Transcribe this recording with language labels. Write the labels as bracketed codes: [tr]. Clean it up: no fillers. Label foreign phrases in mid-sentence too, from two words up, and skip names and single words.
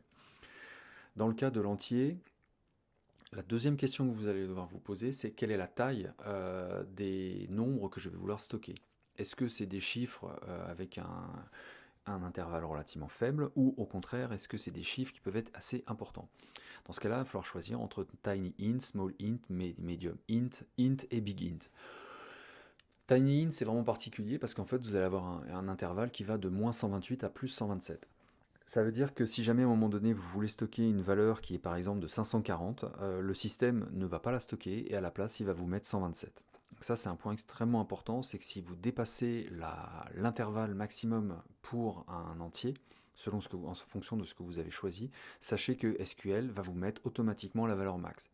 [fr] Dans le cas de l'entier, la deuxième question que vous allez devoir vous poser, c'est quelle est la taille des nombres que je vais vouloir stocker? Est-ce que c'est des chiffres avec un intervalle relativement faible, ou au contraire, est-ce que c'est des chiffres qui peuvent être assez importants? Dans ce cas-là, il va falloir choisir entre [en] tiny int, small int, medium int, int [fr] et [en] big int. Tiny int, [fr] c'est vraiment particulier parce qu'en fait, vous allez avoir un intervalle qui va de moins 128 à plus 127. Ça veut dire que si jamais à un moment donné vous voulez stocker une valeur qui est par exemple de 540, le système ne va pas la stocker et à la place il va vous mettre 127. Donc ça c'est un point extrêmement important, c'est que si vous dépassez l'intervalle maximum pour un entier, en fonction de ce que vous avez choisi, sachez que SQL va vous mettre automatiquement la valeur max.